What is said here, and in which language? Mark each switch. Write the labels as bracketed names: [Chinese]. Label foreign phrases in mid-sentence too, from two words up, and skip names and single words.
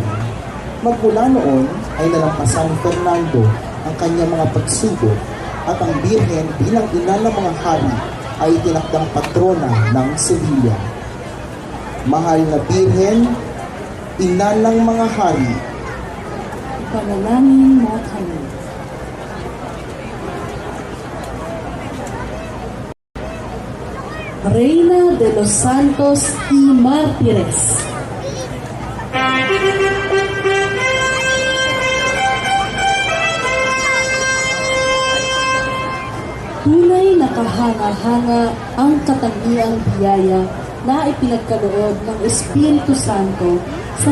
[Filipino] Magmula noon ay nalampasan ni Fernando ang kanyang mga pagsubok at ang Birhen bilang ina ng mga hari ay tinakdang patrona ng Sevilla. Mahal na Birhen, ina ng mga hari, Panalangin mo kami. Reina de los Santos y Mártires. Tunay na kahanga-hanga ang katangiang biyaya na ipinagkaloob ng Espiritu Santo sa